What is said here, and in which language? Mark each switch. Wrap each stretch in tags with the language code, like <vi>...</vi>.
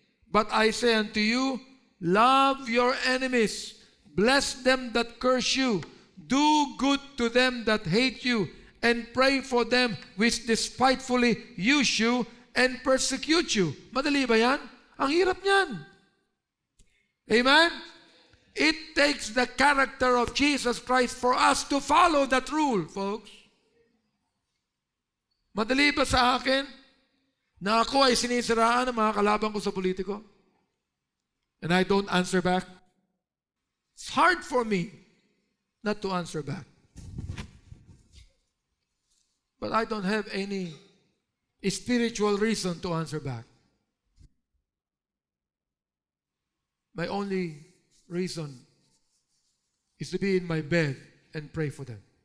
<en>But I say unto you, love your enemies, bless them that curse you, do good to them that hate you, and pray for them which despitefully use you and persecute you.</en> <tl>Madali ba yan? Ang hirap niyan.</tl> <en>Amen? It takes the character of Jesus Christ for us to follow that rule, folks.</en> <tl>Madali ba sa akin na ako ay sinisiraan ng mga kalaban ko sa politiko?</tl> <en>And I don't answer back? It's hard for me not to answer back. But I don't have any spiritual reason to answer back. My only reason is to be in my bed and pray for them.</en>